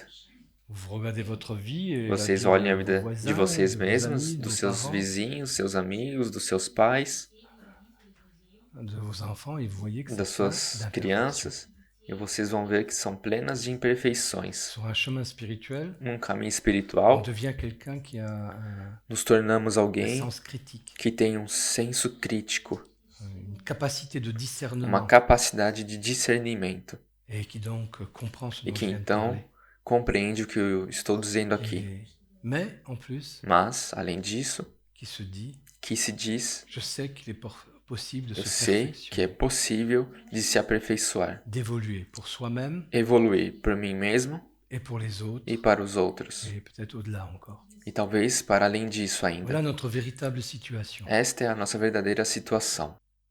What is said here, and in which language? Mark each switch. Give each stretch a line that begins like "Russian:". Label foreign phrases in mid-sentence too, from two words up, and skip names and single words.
French: Vous regardez votre vie et la
Portuguese: Vocês
French: vie
Portuguese: olhem a
French: de vos
Portuguese: vida
French: voisins,
Portuguese: de vocês
French: de vos
Portuguese: mesmos,
French: amis, de
Portuguese: dos
French: vos
Portuguese: seus
French: parents,
Portuguese: vizinhos, seus amigos, dos seus pais,
French: de vos enfants et vous voyez que
Portuguese: das
French: c'est plein
Portuguese: suas
French: d'imperfections.
Portuguese: crianças, e vocês vão ver que são plenas de imperfeições.
French: Sur un chemin spirituel,
Portuguese: Num caminho
French: on
Portuguese: espiritual,
French: devient quelqu'un qui a
Portuguese: nos tornamos
French: un
Portuguese: alguém
French: sens critique,
Portuguese: que tem um senso crítico,
French: une capacité de
Portuguese: uma
French: discernement
Portuguese: capacidade de discernimento,
French: et qui donc comprend ce
Portuguese: e
French: dont
Portuguese: que
French: je viens de
Portuguese: então
French: parler.
Portuguese: compreende o que eu estou dizendo aqui.
French: Mais en plus,
Portuguese: Mas, além disso,
French: qui se dit,
Portuguese: que se diz,
French: je sais qu'il est possible de
Portuguese: eu
French: se
Portuguese: sei que é
French: perfectionner,
Portuguese: possível de se aperfeiçoar,
French: d'évoluer pour soi-même
Portuguese: evoluir para mim mesmo
French: et pour les autres,
Portuguese: e para os outros,
French: et peut-être au-delà encore.
Portuguese: e talvez para além disso ainda.
French: Voilà notre véritable situation.
Portuguese: Esta é a nossa verdadeira situação.